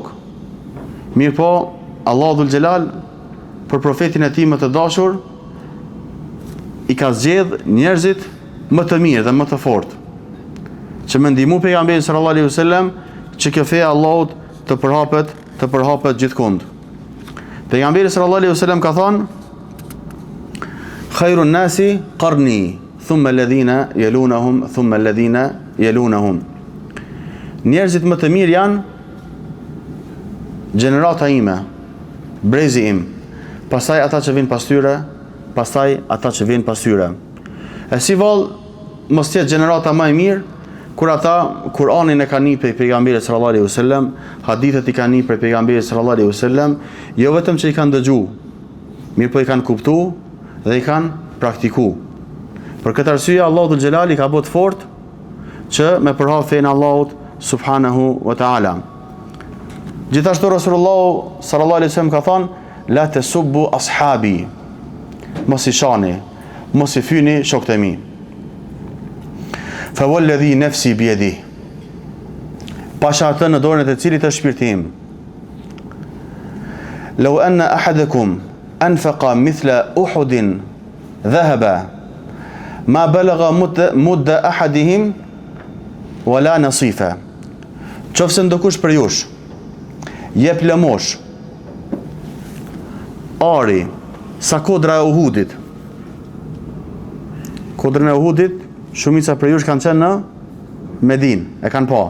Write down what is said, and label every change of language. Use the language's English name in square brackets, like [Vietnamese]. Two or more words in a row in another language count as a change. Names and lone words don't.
[Albanian] Mirë po, [Arabic] الله ذو الجلال [Albanian] për profetin e tij më të dashur i ka zgjedh njerëzit më të mirë dhe më të fortë që më ndihmu pejgamberin [Arabic] صلى الله عليه وسلم [Albanian] që kjo fe e Allahut të përhapet gjithkund. [Arabic] Pejgamberi صلى الله عليه وسلم [Albanian] ka thënë: [Arabic] "خير الناس قرني، ثم الذين يلونهم، ثم الذين يلونهم." [Albanian] Njerëzit më të mirë janë gjenerata ime, brezi im, pastaj ata që vinë pas tyre, pastaj ata që vinë pas tyre. E si vallë mos jetë gjenerata më e mirë kur ata Kur'anin e kanë nitë prej pejgamberit [Arabic] صلى الله عليه وسلم, [Albanian] hadithet i kanë nitë prej pejgamberit [Arabic] صلى الله عليه وسلم, [Albanian] jo vetëm që i kanë dëgju, mirë po i kanë kuptu dhe i kanë praktiku. Për këtë arsye [Arabic] الله ذو الجلال [Albanian] i ka bërë fort që me përhap fen Allahut [Arabic] سبحانه وتعالى. Gjithashtu رسول الله صلى الله عليه وسلم [Albanian] ka thënë: [Arabic] "لا تسبوا أصحابي." [Albanian] Mos i shani, mos i fyni shokët e mi. [Arabic] فوالذي نفسي بيده. [Albanian] Pasha atë në dorën e të cilit është shpirti im. [Arabic] لو أن أحدكم أنفق مثل أحد ذهبا ما بلغ مد أحدهم ولا نصيفه. [Albanian] Qofse ndokush për jush jep lëmosh ari sa kodra e Uhudit. Kodrën e Uhudit shumica për jush kanë qenë në Medinë, e kanë pa.